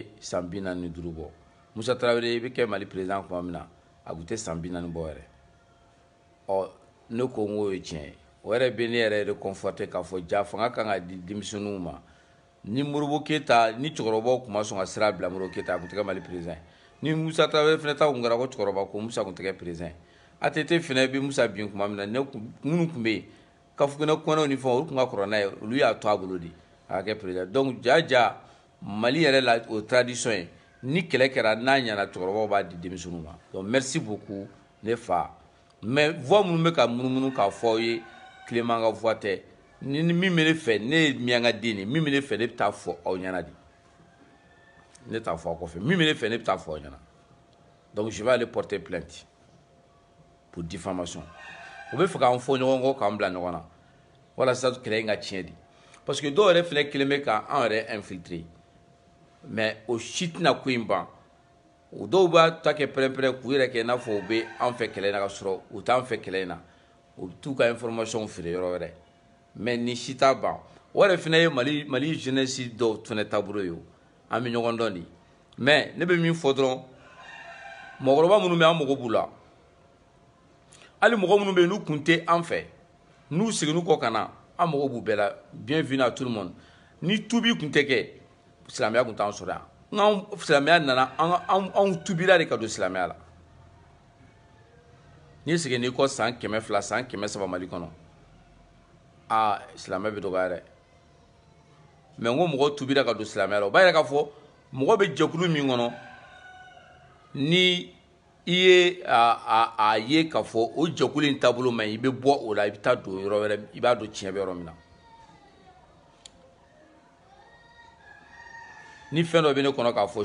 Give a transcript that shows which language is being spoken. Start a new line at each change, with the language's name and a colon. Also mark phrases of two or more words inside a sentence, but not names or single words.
Bambara: san 45 bɔ Musa Tarawele bɛ kɛ Mali président tuma min na a tun tɛ san 40 bɔ yɛrɛ ɔ ne ko n k'o ye tiɲɛ ye o yɛrɛ bɛ ne yɛrɛ réconforté k'a fɔ ja fanga kan ka di denmisɛnninw ma ni Modibo Keyita ni cɛkɔrɔbaw tun ma sɔn ka sira bila Modibo Keyita a tun tɛ kɛ Mali président ye ni Musa Tarawele fana ta tun kɛra ko cɛkɔrɔba ko Musa tun tɛ kɛ président ye ATT fana bɛ Musa bin tuma min na minnu tun bɛ yen Kafogenɛ kɔnɛw ni fɛnw olu tun ka kɔrɔ n'a ye olu y'a to a bolo de a ka kɛ président donc ja Mali yɛrɛ la o tradition ye ni kɛlɛ kɛra n'a ɲɛna cɛkɔrɔbaw b'a di denmisɛnninw ma
French: donc merci beaucoup
Bambara: ne fa mais voix minnu bɛ ka munumunu k'a fɔ aw ye Clément ka voix tɛ ni min bɛ ne fɛ ne ye Mianga den de min bɛ ne fɛ ne bɛ taa fɔ aw ɲɛna de ne t'a fɔ aw kɔfɛ min bɛ ne fɛ ne bɛ taa fɔ aw ɲɛna
French: donc je vais aller porter plainte pour diffamation
Bambara: u bɛ fɛ k'an fɔ ɲɔgɔn kɔ k'an bila ɲɔgɔn na walasa kɛlɛ in ka tiɲɛ di
French: parce que
Bambara: dɔw yɛrɛ fana kelen bɛ k'an yɛrɛ infiltrer mais o si tɛna ko in ban o dɔw b'a ta kɛ pɛrɛn-pɛrɛn k'u yɛrɛ kɛ i n'a fɔ u bɛ an fɛ kɛlɛ in na ka sɔrɔ u t'an fɛ kɛlɛ in na u bɛ t'u ka information feere yɔrɔ wɛrɛ mais ni si t'a ban o yɛrɛ fana ye Mali jeunesse dɔw fana taabolo ye o an bɛ ɲɔgɔn dɔn de mais ne bɛ min fɔ dɔrɔn mɔgɔkɔrɔba minnu bɛ an mago b'u la hali mɔgɔ minnu bɛ yen n'u tun tɛ an fɛ n'u seginna kɔ ka na an mago b'u bɛɛ la
French: bienvenue à tout le monde
Bambara: ni tubi tun tɛ kɛ silamɛya tun t'an sɔrɔ yan n'anw silamɛya nana anw tubira de ka don silamɛya la n'i seginna i kɔ san 200 san 300 Mali kɔnɔ silamɛ bɛ dɔgɔya dɛ mais n ko mɔgɔw tubira ka don silamɛya la o b'a yira k'a fɔ mɔgɔ bɛ jɛkulu min kɔnɔ ni i ye a ye k'a fɔ o jɛkulu in taabolo man ɲi i bɛ bɔ o la i bɛ taa don yɔrɔ wɛrɛ i b'a dɔn tiɲɛ bɛ yɔrɔ min na ni fɛn dɔ bɛ ne kɔnɔ k'a fɔ